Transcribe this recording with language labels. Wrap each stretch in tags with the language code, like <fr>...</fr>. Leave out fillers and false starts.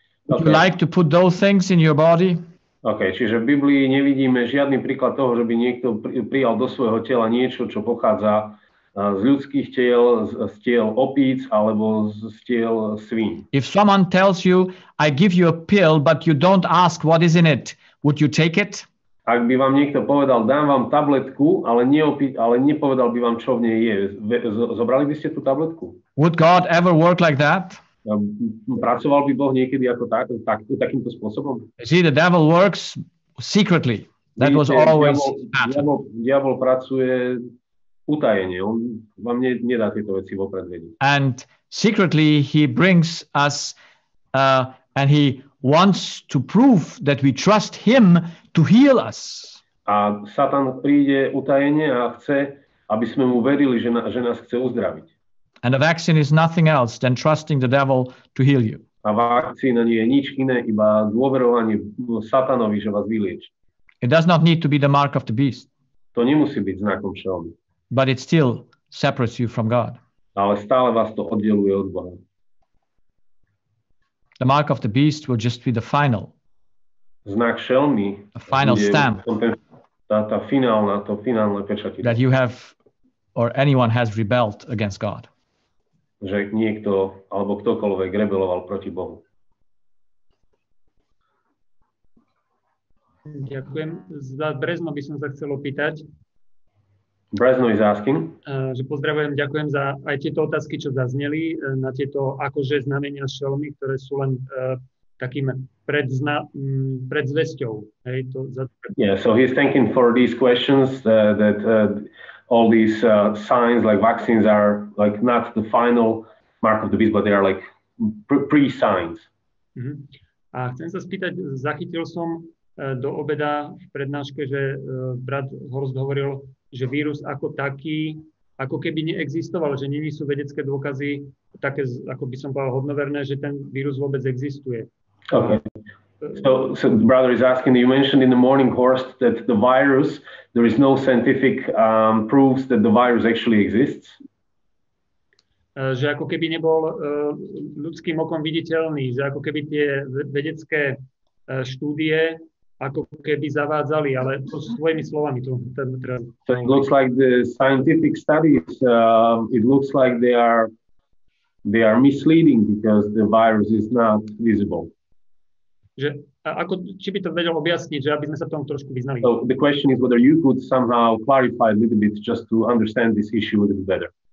<en>Would you like to put those things in your body?</en> <sk>OK, čiže v Biblii nevidíme žiadny príklad toho, že by niekto prijal do svojho tela niečo, čo pochádza z ľudských tiel, z tiel opíc alebo z tiel svín.</sk> <en>If someone tells you, I give you a pill, but you don't ask what is in it, would you take it?</en> <sk>Ak by vám niekto povedal, dám vám tabletku, ale nepovedal by vám, čo v nej je, zobrali by ste tú tabletku?</sk> <en>Would God ever work like that?</en> <sk>Pracoval by Boh niekedy ako takýmto spôsobom?</sk> <en>See, the devil works secretly. That was always</en> <sk>diabol pracuje utajenie. On vám nedá tieto veci vopred vedieť.</sk> <en>And secretly he brings us and he wants to prove that we trust him to heal us.</en> <sk>A Satan príde utajenie a chce, aby sme mu verili, že nás chce uzdraviť.</sk> <en>And the vaccine is nothing else than trusting the devil to heal you.</en> <sk>A vakcína nie je nič iné, iba dôverovanie Satanovi, že vás vylieči.</sk> <en>It does not need to be the mark of the beast.</en> <sk>To nemusí byť znakom šelmy.</sk> <en>But it still separates you from God.</en> <sk>Ale stále vás to oddeluje od Boha.</sk> <en>The mark of the beast will just be the final.</en> <sk>Znak šelmy.</sk> <en>The final stamp.</en> <sk>Tá finálne pečatie.</sk> <en>That you have or anyone has rebelled against God.</en> <sk>Že niekto alebo ktokoľvek rebeloval proti Bohu. Ďakujem. Za Brezno by som sa chcel opýtať.</sk> <en>Brezno is asking.</en> <sk>Že pozdravujem, ďakujem za aj tieto otázky, čo zazneli, na tieto akože znamenia šelmy, ktoré sú len takým predzvesťou.</sk> <en>Yeah, so he's thanking for these questions that all these signs like vaccines are like not the final mark of the beast, but they are like pre-signs. Mm-hmm.</en> <sk>A chcem sa spýtať, zachytil som do obeda v prednáške, že brat Horst hovoril, že vírus ako taký, ako keby neexistoval, že nie sú vedecké dôkazy také, ako by som povedal, hodnoverné, že ten vírus vôbec existuje.</sk> <en>Okay. So the brother is asking, you mentioned in the morning, Horst, that the virus, there is no scientific proofs that the virus actually exists.</en> <sk>Že ako keby nebol ľudským okom viditeľný, že ako keby tie vedecké štúdie ako keby zavádzali, ale to svojimi slovami.</sk> <en>So it looks like the scientific studies, it looks like they are misleading because the virus is not visible.</en> <sk>Že, či by to vedel objasniť, že aby sme sa v tom trošku vyznali.</sk> <en>So the question is whether you could somehow clarify a little bit just to understand this issue a little bit better.</en>